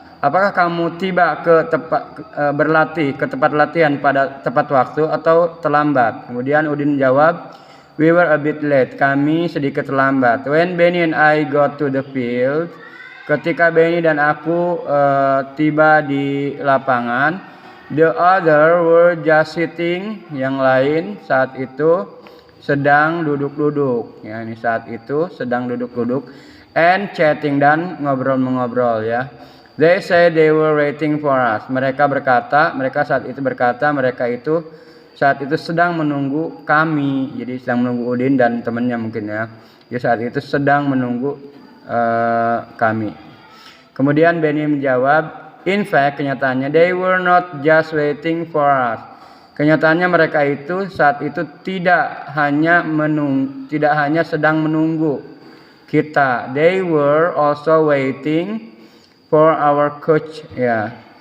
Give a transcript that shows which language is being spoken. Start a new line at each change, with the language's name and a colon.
Indonesian: Apakah kamu tiba ke berlatih ke tempat latihan pada tepat waktu atau terlambat? Kemudian Udin jawab,
English: we were a bit late.
Indonesian: Kami sedikit terlambat.
English: When Benny and I got to the field,
Indonesian: ketika Benny dan aku tiba di lapangan,
English: the other were just sitting.
Indonesian: Yang lain saat itu sedang duduk-duduk. Ya, ini saat itu sedang duduk-duduk.
English: And chatting,
Indonesian: dan ngobrol-mengobrol ya.
English: They say they were waiting for us.
Indonesian: Mereka saat itu berkata, mereka itu saat itu sedang menunggu kami. Jadi sedang menunggu Udin dan temannya mungkin ya. Dia saat itu sedang menunggu kami. Kemudian Benny menjawab,
English: in fact, kenyataannya they were not just waiting for us.
Indonesian: Kenyataannya mereka itu saat itu tidak hanya sedang menunggu kita.
English: They were also waiting for our coach ya.